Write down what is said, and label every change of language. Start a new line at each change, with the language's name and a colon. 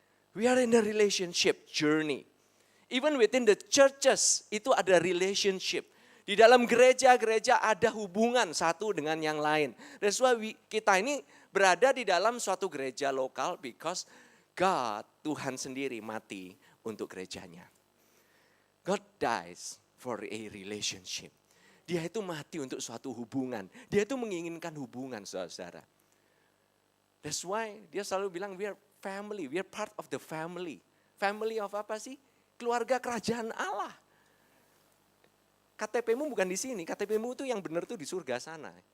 English: We are in the relationship journey. Even within the churches,
Indonesian: itu ada relationship. Di dalam gereja-gereja ada hubungan satu dengan yang lain.
English: That's why
Indonesian: kita ini berada di dalam suatu gereja lokal because God, Tuhan sendiri mati untuk gerejanya.
English: God dies for a relationship.
Indonesian: Dia itu mati untuk suatu hubungan. Dia itu menginginkan hubungan, saudara-saudara. That's why dia selalu bilang
English: we are family, we are part of the family.
Indonesian: Family of apa sih? Keluarga kerajaan Allah. KTP-mu bukan di sini, KTP-mu itu yang benar tuh di surga sana.